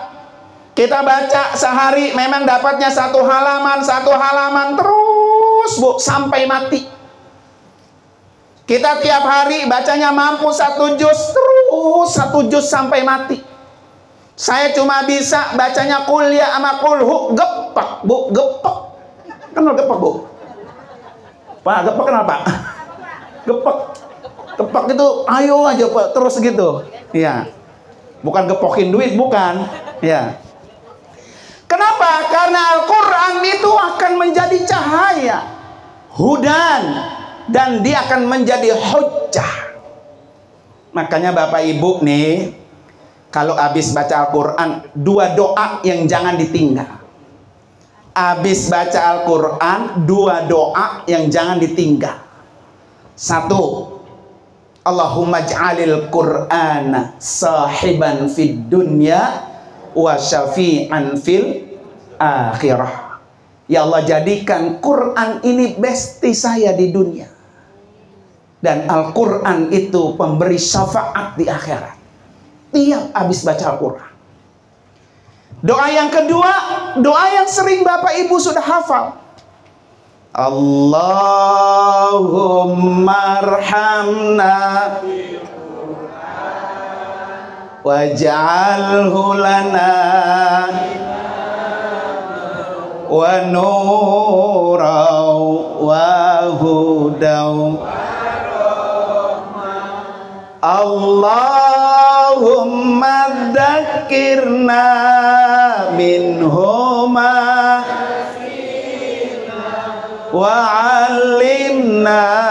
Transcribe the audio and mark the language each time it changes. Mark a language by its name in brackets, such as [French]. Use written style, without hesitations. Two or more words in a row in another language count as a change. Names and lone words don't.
[Indonesian] Kita baca sehari memang dapatnya satu halaman terus, Bu, sampai mati. Kita tiap hari bacanya mampu 1 juz, terus 1 juz sampai mati. Saya cuma bisa bacanya kuliah sama kulhu, gepak, Bu, gepak. Kenal gepek, Bu? Pak, gepek kenal, Pak? Gepek. Gepek itu ayo aja, Pak, terus gitu. Iya. Bukan gepokin duit, bukan. Ya. Kenapa? Karena Al-Quran itu akan menjadi cahaya, hudan, dan dia akan menjadi hujjah. Makanya Bapak Ibu nih, kalau habis baca Al-Quran, 2 doa yang jangan ditinggal. Habis baca Al-Quran, 2 doa yang jangan ditinggal. 1, [Arabic] اللهم اجعل القرآن صاحبا في الدنيا وشافعا في الآخرة. [Indonesian] Ya Allah, jadikan Quran ini besti saya di dunia, dan Al-Quran itu pemberi syafaat di akhirat. Tiap habis baca Al-Quran. Doa yang kedua, doa yang sering Bapak Ibu sudah hafal. [Arabic] اللهم ارحمنا واجعله لنا ونورا وهدى. اللهم ذكرنا منهما وعلمنا